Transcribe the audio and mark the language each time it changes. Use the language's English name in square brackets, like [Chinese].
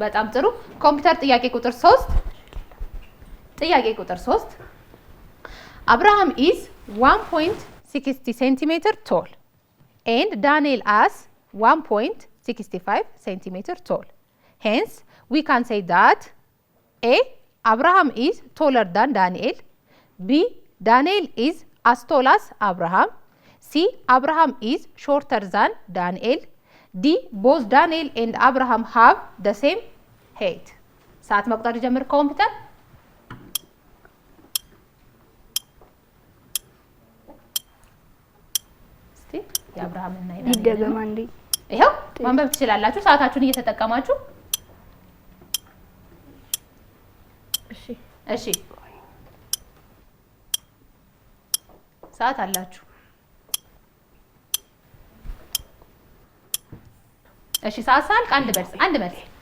[Amharic] በጣም ጥሩ ኮምፒውተር ጥያቄ ቁጥር 3 [English] ጥያቄ ቁጥር 3 አብርሃም is 1.60 centimeter tall and Daniel as 1.65 centimeter tall. Hence, we can say that A. Abraham is taller than Daniel. B. Daniel is as tall as Abraham. C. Abraham is shorter than Daniel. D. Both Daniel and Abraham have the same height. [Amharic] ሰዓት መቁጠር ጀምር ኮምፒውተር። እስቲ የአብርሃም እና ይደገም አንዴ። ይሄው ማንበብ ትችላላችሁ ሰዓታችሁን እየተጠቀማችሁ። እሺ ሰዓት አላችሁ። እሺ ሰዓት ሳልቅ አንድ መልስ